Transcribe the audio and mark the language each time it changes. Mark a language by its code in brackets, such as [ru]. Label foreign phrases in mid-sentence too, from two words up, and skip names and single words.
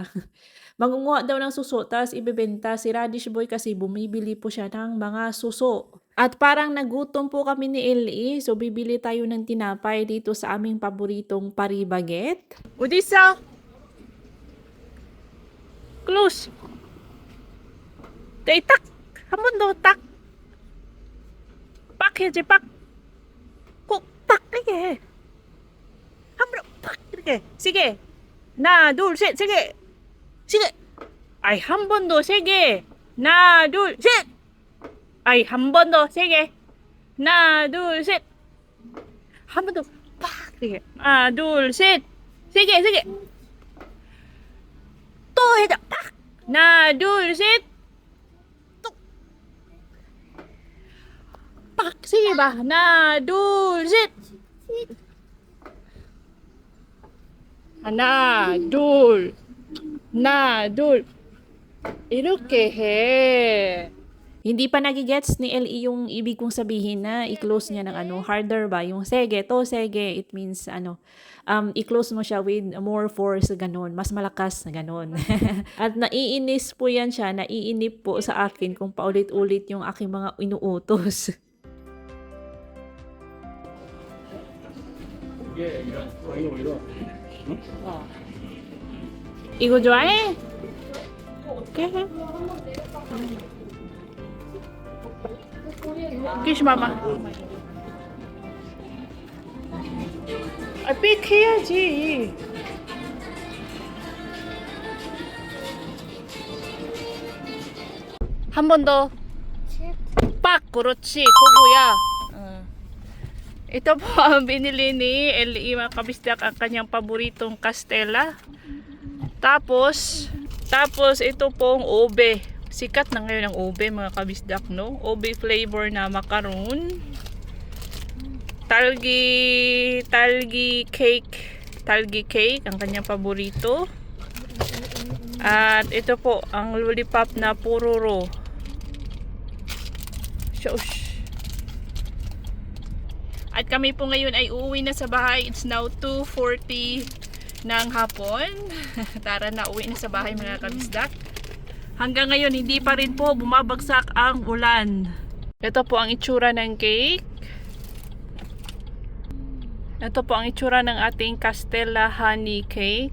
[tl] Mangunguha daw ng suso, tapos ibebenta. Si Radish Boy kasi bumibili po siya ng mga suso. At parang nagutom po kami ni LE, so bibili tayo ng tinapay dito sa aming paboritong Paribaget. Udisa! Close! Taitak! [ko] 한번 더 딱! 빡 해야지, 빡! 꼭 빡! 이렇게! 한 번 빡! 이렇게! 세게! 하나, 둘, 셋! 세게! 세게! 아이, 한 번 더 세게! 하나, 둘, 셋! 아이, 한 번 더 세게! 하나, 둘, 셋! 한 번 더 빡! 이렇게! 하나, 둘, 셋! 세게! 세게! 또 해자! 빡! 하나, 둘, 셋! 빡! [tl] Sige ba? [ko] 하나, 둘, 셋! 하나, 둘, 하나, 둘. 이렇게 해. [tl] Hindi pa nagigets ni LE yung ibig kong sabihin na i-close niya ng harder ba? Yung sege, to sege, [en] it means [tl] i-close mo siya [en] with more force, [tl] ganon. Mas malakas na ganon. At naiinis po yan siya, naiinip po sa akin kung paulit-ulit yung aking mga inuutos. [ko] 이게 이런. 이거 좋아해? 오케이. [en] Kiss mama. [ko] 아, 삑 해야지. 한 번 더. 빡! 그렇지. 그거야. [tl] Ito po ang binili ni LE mga kabisdak, ang kanyang paboritong Castella. Tapos ito pong ube. Sikat na ngayon ang ube mga kabisdak, no? Ube flavor na macaron. Talgi cake ang kanyang paborito. At ito po ang lollipop na puroro. Shush. At kami po ngayon ay uuwi na sa bahay. [en] It's now 2:40 [tl] ng hapon. Tara na, uwi na sa bahay mga kabisdak. Hanggang ngayon hindi pa rin po bumabagsak ang ulan. Ito po ang itsura ng cake. Ito po ang itsura ng ating Castella honey cake.